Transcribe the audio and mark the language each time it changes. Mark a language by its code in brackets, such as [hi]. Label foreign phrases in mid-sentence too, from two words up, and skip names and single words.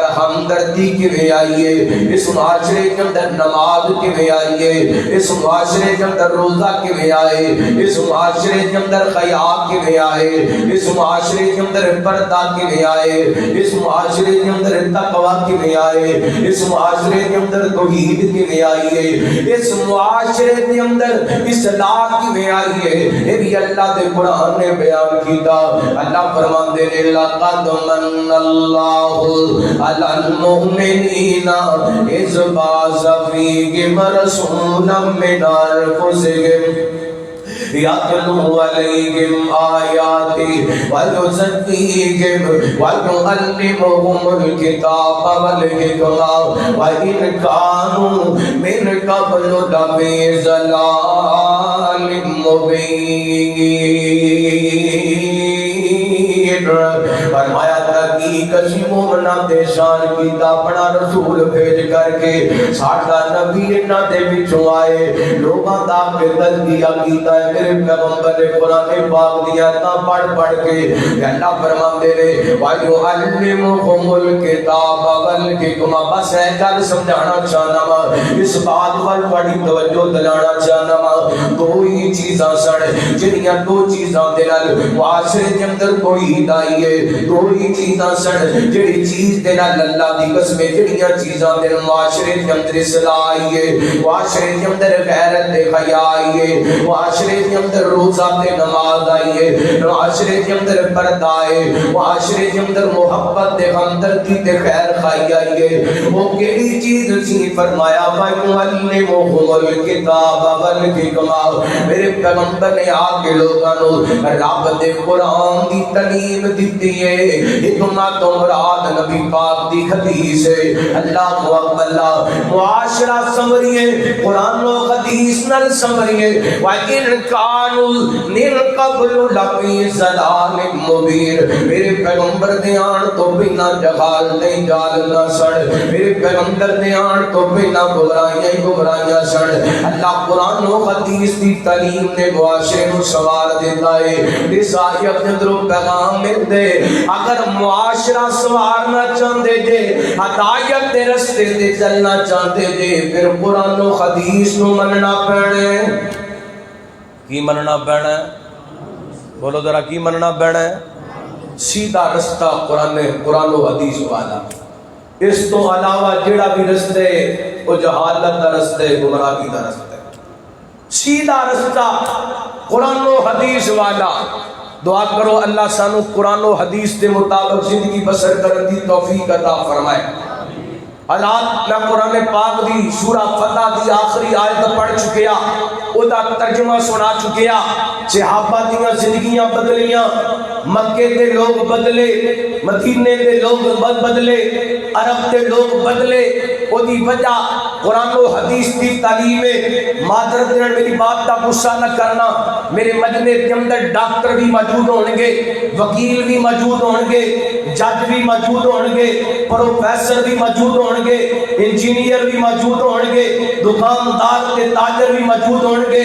[pa] ہمدردی کیویں آئیے، اس معاشرے کے اندر نماز کیویں آئیے، اس معاشرے کے اندر روزہ کیویں آئے، اس معاشرے کے اندر حیا کیویں آئے، اس معاشرے کے اندر پردہ کیویں آئے، اس معاشرے کے اندر تقوی کیویں آئے، اس معاشرے کے اندر توحید کیویں آئیے، اس معاشرے کے اندر اصلاح کیویں آئیے، یہ بھی اللہ دے قرآن نے بیان کیتا۔ اللہ فرماندے نے [ar] لقد من اللہ علی المؤمنین اذ بعث فیہم رسولا من انفسہم یتلو علیہم آیاتی ویزکیہم ویعلمہم الکتاب والحکمہ وإن کانوا من قبل لفی ضلال مبین۔ [pa] فرمایا تحقیق اسی مومنہ دے شان کیتا، اپنا رسول بھیج کر کے ساڈا نبی انہاں دے وچوں آئے، لوگاں دا تزکیہ کیتا ہے، میرے پیغمبر نے قرآن پاک دی آیتاں پڑھ کے اللہ فرماندے نے [ar] وَيُعَلِّمُهُمُ الْكِتَابَ وَالْحِکْمَةَ۔ [pa] بس ہے گل سمجھانا چاہنا وا، اس بات پر بڑی توجہ دلانا چاہنا وا، دو ہی چیزاں سن جنیاں دو چیزاں دے نال معاشرے دے اندر توحید آئی ہے، دو ہی چیزاں سن سن جڑی چیز دے نال اللہ دی قسم جڑیاں چیزاں دے معاشرے دے اندر اصلاح آئی ہے، معاشرے دے اندر غیرت تے حیا آئی ہے، معاشرے دے اندر روزہ تے نماز آئی ہے، معاشرے دے اندر پردہ ہے، معاشرے دے اندر محبت تے ہمدردی تے خیر خائی آئی ہے۔ وہ کیڑی چیز سی؟ فرمایا [ar] وَيُعَلِّمُهُمُ الْكِتَابَ وَالْحِکْمَةَ، [pa] میرے پیغمبر نے آ کے لوگاں نو رب دے قرآن دی تعلیم دیتی ہے۔ حکمت و مراد نبی پاک دی حدیث ہے۔ اللہ اکبر، اللہ معاشرہ سمریے قرآن و حدیث نال سمریے۔ [ar] وَإِنْ كَانُوا مِنْ قَبْلُ لَفِي ضَلَالٍ مُبِينٍ، [pa] میرے پیغمبر دے آن تو بنا جہال نہیں جال نہ سڑ، میرے پیغمبر دے آن تو بنا گمراہیاں سڑ۔ اللہ قرآن و حدیث دی تعلیم نے معاشرے نو سوار دیتا ہے۔ رسالت دے اندروں پیغام ملدے، اگر معاشرہ سوارنا چاہندے جے، ہدایت دے رستے تے چلنا چاہندے جے، پھر قرآن و حدیث نو مننا پینا ہے۔ کی مننا پینا ہے؟ بولو ذرا، کی مننا پینا ہے؟ سیدھا رستہ قرآن و حدیث والا۔ اس تو علاوہ جڑا بھی رستے وہ جہالت دا رستہ ہے، گمراہی دا رستہ ہے۔ سیدھا رستہ قرآن و حدیث والا۔ دعا کرو اللہ سانو قرآن و حدیث کے مطابق زندگی بسر کرنے دی توفیق عطا فرمائے۔ حالات میں قرآن پاک دی سورہ فتح دی آخری آیت پڑھ چکیا، او دا ترجمہ سنا چکیا۔ صحابہ دیاں زندگیاں بدلیاں، مکے دے لوگ بدلے، مدینے دے لوگ بدلے، عرب دے لوگ بدلے۔ او دی وجہ قرآن و حدیث دی تعلیم ہے۔ [ur] معذرت دینا، میری بات کا غصہ نہ کرنا، میرے مجمع کے اندر ڈاکٹر بھی موجود ہوں گے، وکیل بھی موجود ہوں گے، جج بھی موجود ہوں گے، پروفیسر بھی موجود ہوں گے، انجینئر بھی موجود ہوں گے، دکاندار کے تاجر بھی موجود ہوں گے۔